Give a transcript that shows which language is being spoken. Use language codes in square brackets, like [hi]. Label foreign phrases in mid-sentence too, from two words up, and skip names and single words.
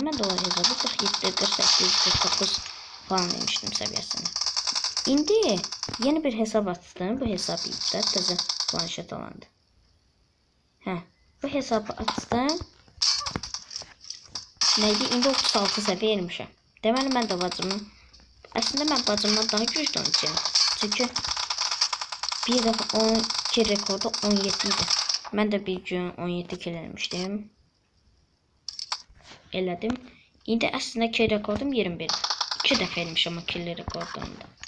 [tr] Ben de o hesabı 47, 48, 49 falan demiştim seviyesini. [az] İndi yeni bir hesap açtım. Bu hesabı iptal təzə planşet alandı. [tr] Bu hesabı açtım. Neydi? [az] İndi 36 seviye ermişəm. Deməli mən də bacımın. Aslında mən bacımdan daha güclü oynayacağım. Çünkü bir defa 12 rekordu 17 idi. Mən də bir gün 17 kill eləmişdim. Elədim. İndi aslında kill rekordum 21. 2 dəfə eləmişəm o kill rekordumda.